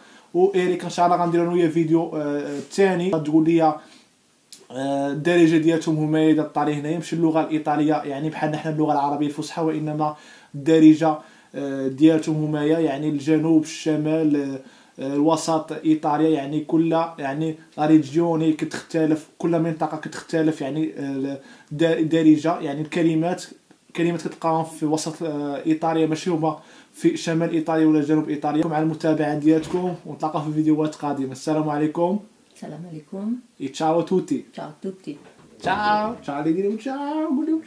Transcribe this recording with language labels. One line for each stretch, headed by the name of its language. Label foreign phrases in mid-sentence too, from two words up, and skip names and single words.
Arabic: وإيريكا ان شاء الله غندير انا ويا فيديو ثاني تقول لي الدارجه ديالتهم هما اذا الطريق هنايا ماشي اللغه الايطاليه يعني بحال حنا اللغه العربيه الفصحى، وانما الدارجه ديالتهم هما يعني الجنوب الشمال الوسط ايطاليا، يعني كل يعني
Italian: le regioni
Arabic: كتختلف، كل منطقه كتختلف يعني الدارجه يعني الكلمات كتلقاهم في وسط ايطاليا ماشي هما في شمال ايطاليا ولا جنوب ايطاليا. مع المتابعه ديالكم ونتلاقاو في فيديوهات قادمه. السلام عليكم. السلام عليكم.
Italian: Ciao tutti. Ciao a tutti. Ciao, ciao, le diremo ciao,